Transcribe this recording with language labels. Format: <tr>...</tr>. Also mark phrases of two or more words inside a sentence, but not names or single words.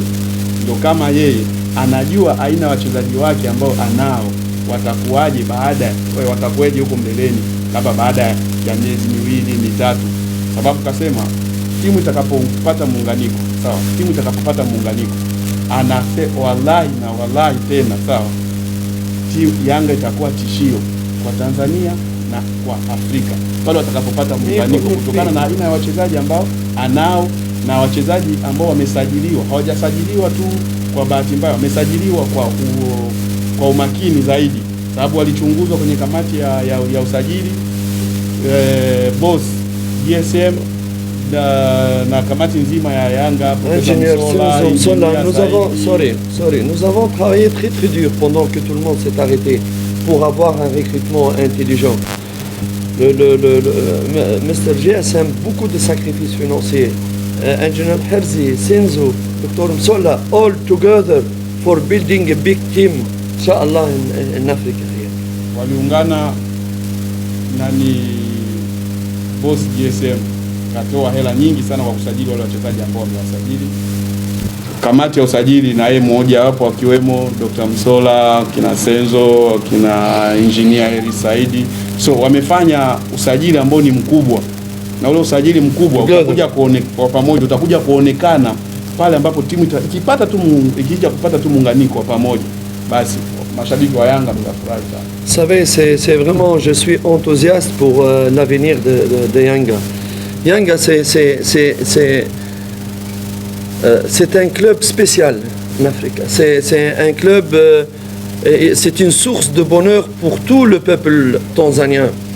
<sw>Ndio kama yeye anajua aina ya wachezaji wake ambao anao watakuwaje watakuwaje huko mbeleni, labda baada ya miezi 2-3, sababu kasema timu itakapopata muunganiko, sawa, timu itakapopata muunganiko, wallahi tena, sawa, timu Yanga itakuwa tishio kwa Tanzania na kwa Afrika pale watakapopata muunganiko, kutokana na aina ya wachezaji ambao anao na wachezaji ambao wamesajiliwa. Hawajasajiliwa tu kwa bahati mbaya, wamesajiliwa kwa umakini zaidi, sababu walichunguzwa kwenye kamati ya usajili, boss GSM na kamati nzima ya Yanga,</sw> <fr>nous avons travaillé très dur pendant que tout le monde s'est arrêté pour avoir un recrutement intelligent. Mr. GSM, beaucoup de sacrifices financiers. Engineer Herzi, Senzo, Dr. Msola,</fr> <en>all together for building a big team, inshallah, in Africa here.</en> <sw>Waliungana boss GSM katoa hela nyingi sana kwa kusajili wale wachezaji ambao wamewasajili. Kamati ya usajili na yeye mmoja wapo, akiwemo Dr. Msola, kina Senzo, kina engineer Eri Saidi. So wamefanya usajili ambao ni mkubwa, na ule usajili mkubwa utakuja kuonekana pale ambapo timu ikija kupata tu muunganiko wa pamoja, basi mashabiki wa Yanga tutafurahi sana.</sw> <fr>Vous savez, c'est vraiment, je suis enthousiaste pour l'avenir de Yanga. Yanga, c'est un club spécial en Afrique. C'est un club, c'est une source de bonheur pour tout le peuple tanzanien.</fr>